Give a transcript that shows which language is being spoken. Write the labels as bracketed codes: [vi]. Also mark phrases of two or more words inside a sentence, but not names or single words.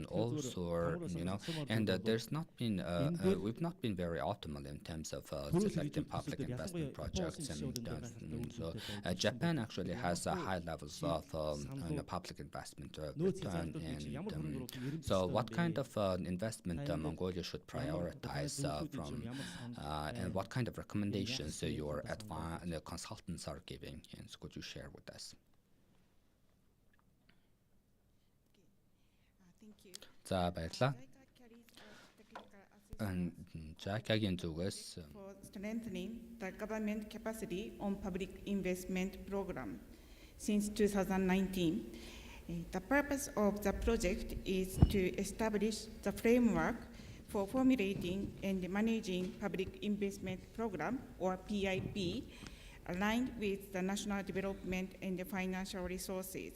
[en] Ols or and there's not been we've not been very optimal in terms of selecting public investment projects, and so Japan actually has high levels of public investment return, and so what kind of investment Mongolia should prioritize from and what kind of recommendations your consultants are giving, and could you share with us? [mn] За баярлалаа. JICA-гийн зүгээс [en] for strengthening the government capacity on public investment program since 2019. The purpose of the project is to establish the framework for formulating and managing public investment program, or PIP, aligned with the national development and the financial resources.